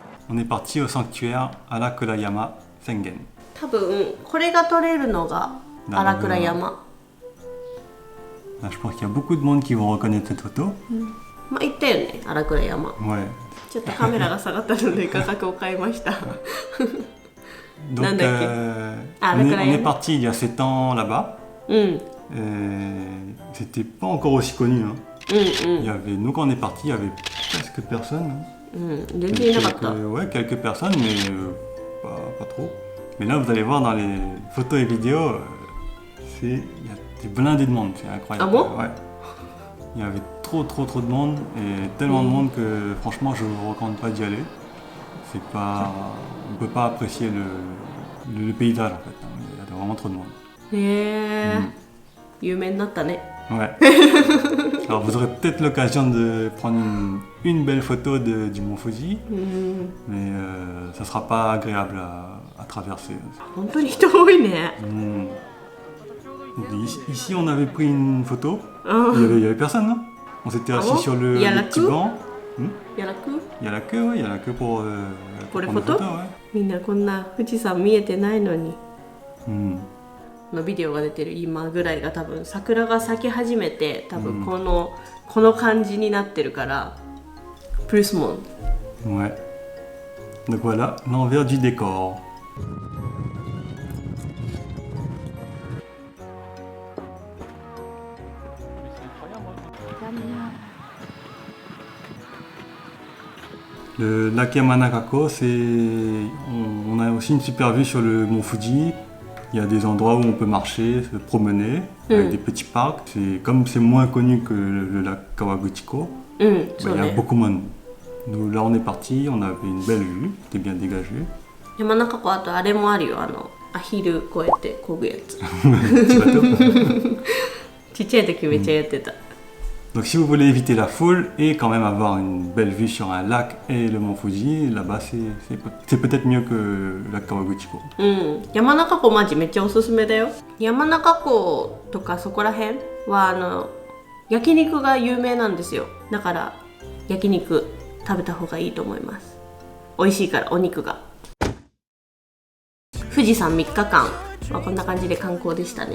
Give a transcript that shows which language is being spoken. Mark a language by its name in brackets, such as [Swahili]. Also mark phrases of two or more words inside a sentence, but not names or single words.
[French] on est parti au sanctuaire Arakurayama Sengen. [Japanese] 多分これが撮れるのが荒倉山。 [French] Là, je pense qu'il y a beaucoup de monde qui vont reconnaître cette photo. [Japanese] まあ行ったよね、荒倉山。 [French] Ouais. [Japanese] ちょっとカメラが下がったので画角を変えました。 [French] Donc, Nandaki. Ah, on le est Korean. parti il y a 7 ans là-bas. [Japanese] うん。 [French] C'était pas encore aussi connu. Hein. [Japanese] うんうん [French] Il y avait, nous, quand on est parti, il y avait presque personne. Hein. [Japanese] うん。全然いなかった。 [French] Ouais, quelques personnes, mais pas trop. Mais là, vous allez voir dans les photos et vidéos, il y a des blindés de monde, c'est incroyable. Ah bon? Ouais. Il y avait trop de monde et tellement de monde que franchement, je vous recommande pas d'y aller. C'est pas, on peut pas apprécier le paysage en fait. Il y a vraiment trop de monde. [Japanese] へえ、有名になったね。 [French] Ouais. Alors vous aurez peut-être l'occasion de prendre une belle photo du mont Fuji, [Japanese] うん。 [French] mais ça sera pas agréable à traverser. [Japanese] 本当に人多いね。 [French] Donc, ici, on avait pris une photo. Ah. Il y avait personne, non? On s'était Ah assis bon? sur Il y a le la petit queue? banc. やらく？ Il y a la queue, ouais, il y a la queue pour Pour les prendre photos? ouais. [Japanese] みんなこんな富士山見えてないのに。 Hmm. のビデオが出てる今ぐらいが多分桜が咲き始めて多分この感じになってるからプルスモン。 [French] Ouais. Donc voilà, l'envers du décor. Le lac Yamanakako, on a aussi une super vue sur le mont Fuji. Il y a des endroits où on peut marcher, se promener, avec des petits parcs. Comme c'est moins connu que le lac Kawaguchiko, [Japanese] うん、そ [French] il [Japanese] う [French] y a [Japanese] ね。 [French] beaucoup moins. Nous, là, on est parti, on avait une belle vue, c'était bien dégagé. [Japanese] 山中湖あとあれもあるよ、アヒルこうやって漕ぐやつ。 [French] Petit bateau. [Japanese] ちっちゃい時めっちゃやってた。 [French] Donc si vous voulez éviter la foule et quand même avoir une belle vue sur un lac et le mont Fuji, là-bas c'est peut-être mieux que le lac Kawaguchiko. [Japanese] うん、山中湖マジめっちゃおすすめだよ。山中湖とかそこら辺は焼肉が有名なんですよ。だから焼肉食べた方がいいと思います。美味しいからお肉が。富士山3日間、まあ、こんな感じで観光でしたね。